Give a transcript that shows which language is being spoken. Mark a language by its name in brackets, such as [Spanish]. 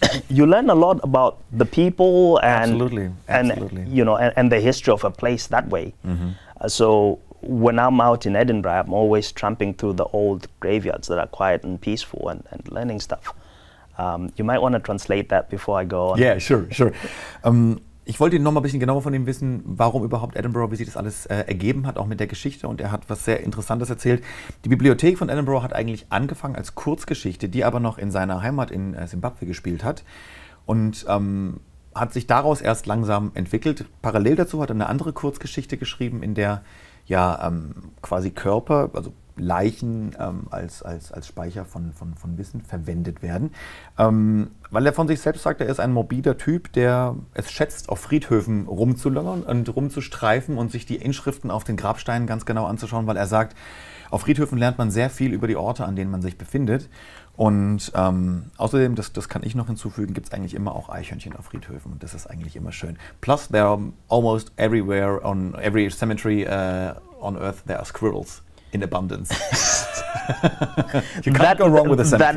[English] You learn a lot about the people and and the history of a place that way. So when I'm out in Edinburgh, I'm always tramping through the old graveyards that are quiet and peaceful and learning stuff. You might want to translate that before I go on. Yeah, sure. [German] Ich wollte noch mal ein bisschen genauer von ihm wissen, warum überhaupt Edinburgh, wie sich das alles ergeben hat, auch mit der Geschichte. Und er hat was sehr Interessantes erzählt. Die Bibliothek von Edinburgh hat eigentlich angefangen als Kurzgeschichte, die aber noch in seiner Heimat in Simbabwe gespielt hat. Und hat sich daraus erst langsam entwickelt. Parallel dazu hat er eine andere Kurzgeschichte geschrieben, in der quasi Körper, also Leichen als Speicher von Wissen verwendet werden. Weil er von sich selbst sagt, er ist ein morbider Typ, der es schätzt, auf Friedhöfen rumzulungern und rumzustreifen und sich die Inschriften auf den Grabsteinen ganz genau anzuschauen, weil er sagt, auf Friedhöfen lernt man sehr viel über die Orte, an denen man sich befindet. Und außerdem, das kann ich noch hinzufügen, gibt es eigentlich immer auch Eichhörnchen auf Friedhöfen und das ist eigentlich immer schön. [English] Plus, there are almost everywhere, on every cemetery on Earth, there are squirrels in abundance. You can't go wrong with a cemetery.